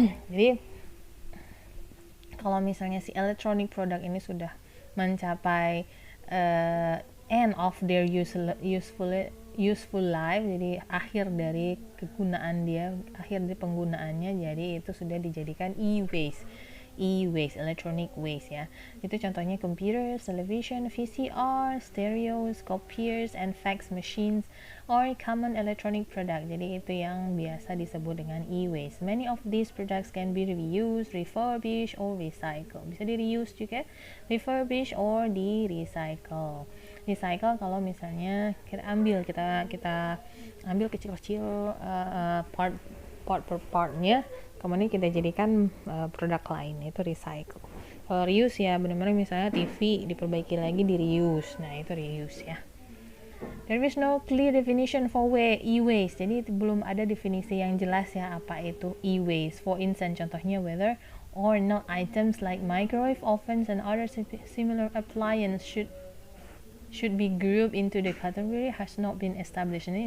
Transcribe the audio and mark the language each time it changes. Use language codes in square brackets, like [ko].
[id] Jadi kalau misalnya si [en] electronic product [id] ini sudah mencapai [en] end of their useful life, [id] jadi akhir dari kegunaan dia, akhir dari penggunaannya, jadi itu sudah dijadikan e-waste, [en] electronic waste [id] ya. Itu contohnya [en] computers, television, VCR, stereos, copiers, and fax machines or common electronic product. [id] Jadi itu yang biasa disebut dengan e-waste. [en] Many of these products can be reused, refurbished, or recycled. [id] Bisa di-reuse juga, [en] refurbish, or [id] di-recycle. Recycle kalau misalnya kita ambil kecil-kecil part per partnya, kemudian kita jadikan produk lain, itu recycle. Kalau reuse ya benar-benar misalnya TV diperbaiki lagi, di reuse. Nah, itu reuse ya. [en] There is no clear definition for e-waste. [id] Jadi belum ada definisi yang jelas ya apa itu e-waste. [en] For instance, [id] contohnya [en] whether or not items like microwave ovens and other similar appliances should be grouped into the category has not been established.